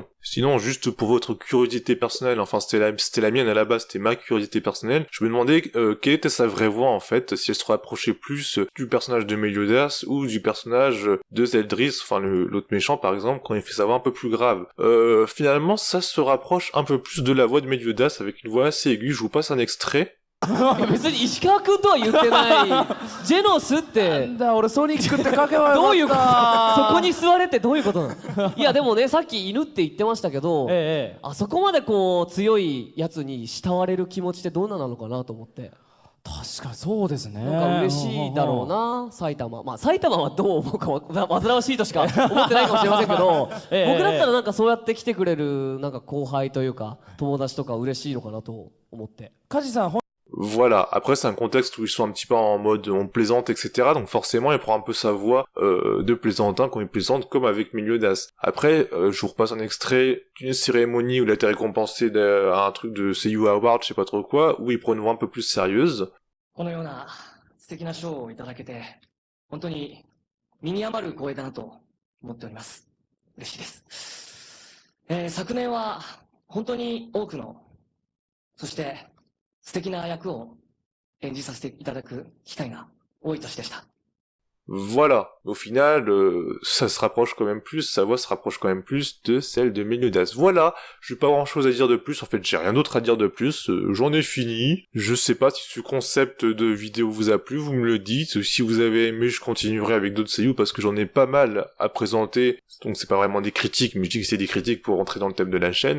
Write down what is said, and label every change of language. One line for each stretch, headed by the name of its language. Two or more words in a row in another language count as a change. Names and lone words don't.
French: Sinon, juste pour votre curiosité personnelle, enfin c'était la mienne à la base, c'était ma curiosité personnelle, je me demandais quelle était sa vraie voix en fait, si elle se rapprochait plus du personnage de Meliodas ou du personnage de Zeldris, enfin l'autre méchant par exemple, quand il fait sa voix un peu plus grave. Finalement, ça se rapproche un peu plus de la voix de Meliodas avec une voix assez aiguë, je vous passe un extrait.
Japanese: 別に石川君とは言ってないジェノスってなんだ俺ソニックって書けばよかったどういうことそこに座れってどういうことなのいやでもねさっき犬って言ってましたけど、あそこまでこう強いやつに慕われる気持ちってどんななのかなと思って確かにそうですねなんか嬉しいだろうな埼玉まあ埼玉はどう思うか煩わしいとしか思ってないかもしれませんけど僕だったらなんかそうやって来てくれるなんか後輩というか友達とか嬉しいのかなと思って梶さん
French: Voilà, après c'est un contexte où ils sont un petit peu en mode on plaisante, etc. Donc forcément il prend un peu sa voix de plaisantin quand il plaisante, comme avec Meliodas. Après, je vous repasse un extrait d'une cérémonie où il a été récompensé à un truc de Seiyuu Award, je sais pas trop quoi, où il prend une voix un peu plus sérieuse.
Japanese: このような素敵な賞をいただけて本当に身に余る光栄だなと思っております。嬉しいです。昨年は本当に多くのそして素敵な役を演じさせていただく機会が多い年でした。
French: Voilà, au final, ça se rapproche quand même plus, sa voix se rapproche quand même plus de celle de Meliodas. Voilà, j'ai pas grand chose à dire de plus, en fait j'ai rien d'autre à dire de plus, j'en ai fini. Je sais pas si ce concept de vidéo vous a plu, vous me le dites, si vous avez aimé je continuerai avec d'autres seiyuu parce que j'en ai pas mal à présenter, donc c'est pas vraiment des critiques, mais je dis que c'est des critiques pour rentrer dans le thème de la chaîne.